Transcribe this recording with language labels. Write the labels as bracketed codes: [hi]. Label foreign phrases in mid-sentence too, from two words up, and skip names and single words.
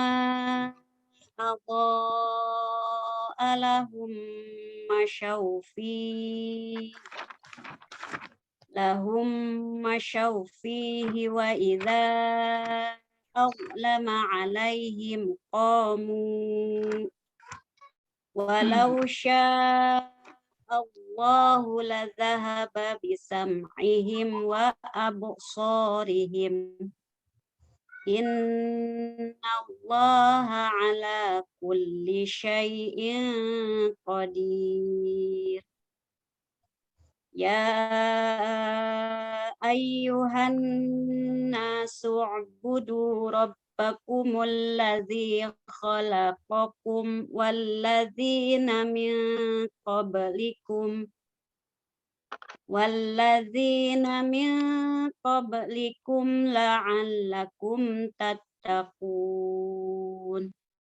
[ar] أضاء لهم مشوا فيه وإذا أظلم عليهم قاموا ولو شاء الله لذهب بسمعهم وأبصارهم. إن الله على كل شيء قدير. يا أيها الناس اعبدوا ربكم الذي خلقكم والذين من قبلكم لعلكم تتقون.